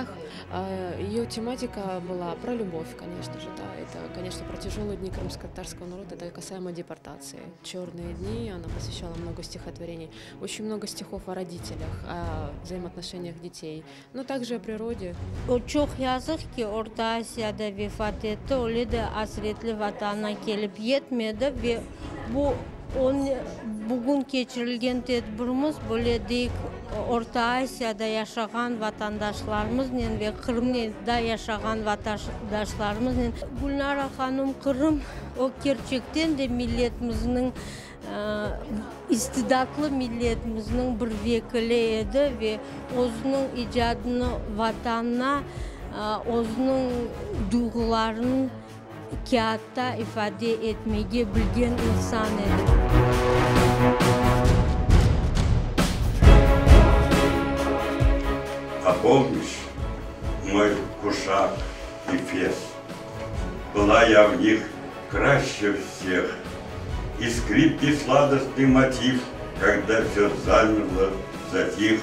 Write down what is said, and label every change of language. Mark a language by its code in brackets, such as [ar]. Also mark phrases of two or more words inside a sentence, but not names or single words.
[ru] Ее тематика была про любовь, конечно же, да, это, конечно, про тяжелые дни крымско-татарского народа, это касаемо депортации. «Черные дни», она посвящала много стихотворений, очень много стихов о родителях, о взаимоотношениях детей, но также о природе. [crh] Çok yazık ki Orta Asya'da vefat etti, öyle de hasretli vatana gelip yetmedi ve bugün geçirilgen tedbirimiz böyle deyik Orta Asya'da yaşayan vatandaşlarımızla ve Kırım'da yaşayan vatandaşlarımızla. Gülnara Hanım Kırım o gerçekten de milletimizin istidatlı milletimizin bir vekili edi ve onun icadını vatanına, onun duygularını kağıtta ifade etmeyi bilgen insan edi. [ru] А помнишь, мой кушак и фес? Была я в них краще всех. И скрипкий сладостный мотив, когда все замерло, затих.